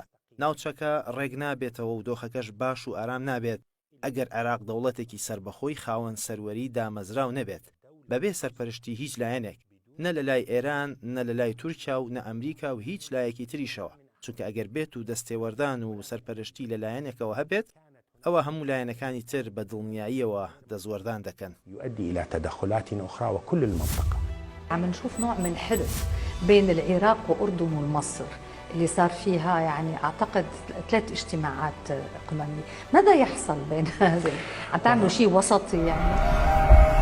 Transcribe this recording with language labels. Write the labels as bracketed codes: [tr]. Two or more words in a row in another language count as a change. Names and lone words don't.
[ckb] ناوچەکە ڕێک نابێتەوە و دۆخەکەش باش و ئارام نابێت ئەگەر عێراق دەوڵەتێکی سەربەخۆی خاوەن سەروەری دامەزراو نەبێت، بەبێ سەرپەرشتی هیچ لایەنێک، نە لە لای ئێران، نە لە لای تورکیا و نە ئەمریکا و هیچ لایەکی تریشەوە. چونکە ئەگەر بێت و دەستێوەردان و سەرپەرشتی لە لایەنێکەوە هەبێت، ئەوە هەموو لایەنەکانی تر بە دڵنیاییەوە دەزوەردان دەکەن. [ar] يؤدي إلى تدخلات أخرى وكل المنطقة. عم نشوف نوع من حلف بين العراق وأردن ومصر اللي صار فيها يعني أعتقد 3 اجتماعات قممية. ماذا يحصل بين هذه؟ عم تعملوا شيء وسطي يعني؟